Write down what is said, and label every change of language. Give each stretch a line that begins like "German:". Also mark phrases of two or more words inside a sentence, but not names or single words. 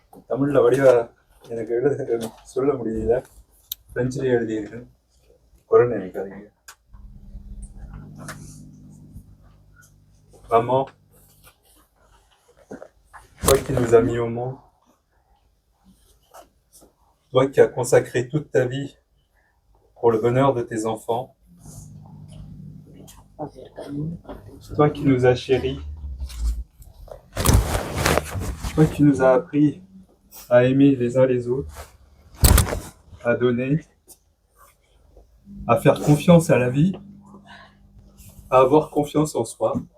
Tamil: தமிழில் வடிவா எனக்கு சொல்ல முடியல. ஃப்ரெஞ்சிலே எழுதியிருக்கேன். குறை நினைக்காதீங்க.
French: Maman, toi qui nous as mis au monde, toi qui as consacré toute ta vie pour le bonheur de tes enfants, toi qui nous as chéris, toi qui nous as appris à aimer les uns les autres, à donner, à faire confiance à la vie, à avoir confiance en soi.